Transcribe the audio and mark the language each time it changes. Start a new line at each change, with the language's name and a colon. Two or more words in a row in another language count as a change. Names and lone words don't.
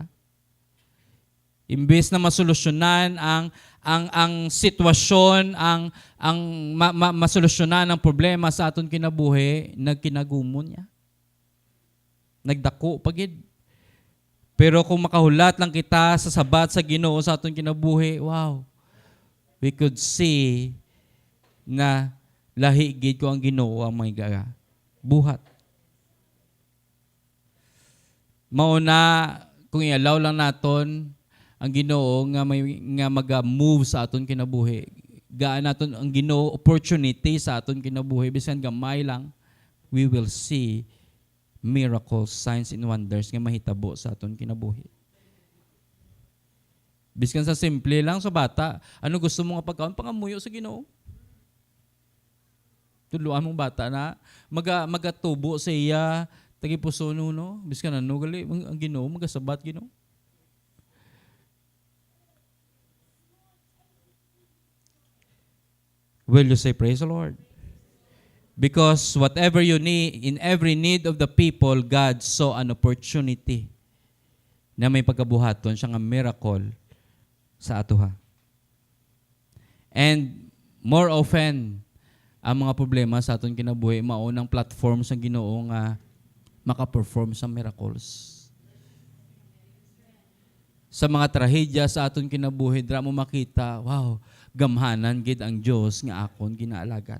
Hiligaynon: Imbes na masolusyonan ang sitwasyon, masolusyonan ang problema sa aton kinabuhi, nagkinagumon niya. Nagdako pagid. Pero kung makahulat lang kita sa sabat sa Ginoo sa aton kinabuhi,
English: wow. We could see
Hiligaynon: na lahi gid ko ang Ginoo ang mga buhat. Mauna kung i-allow lang naton ang Ginoo nga maga-move sa aton kinabuhi. Gaan naton ang Ginoo opportunity sa aton kinabuhi bisan gamay lang,
English: we will see miracles, signs and wonders
Hiligaynon: nga mahitabo sa aton kinabuhi. Biskan sa simple lang sa bata, ano gusto mo nga pagkaon? Pangamuyo sa Ginoo. Tuluan mong bata na magatubo sa iya, tagipuso no, biskan ano gali ang Ginoo magasabat Ginoo.
English: Will you say praise the Lord? Because whatever you need, in every need of the people, God saw an opportunity
Hiligaynon: na may pagkabuhaton siya nga miracle sa atoha.
English: And more often,
Hiligaynon: ang mga problema sa aton kinabuhi, maunang platform sa Ginoo nga maka-perform sa miracles. Sa mga trahedya sa aton kinabuhi, dra mo makita, wow, gamhanan gid ang Dios nga akon ginaalagad.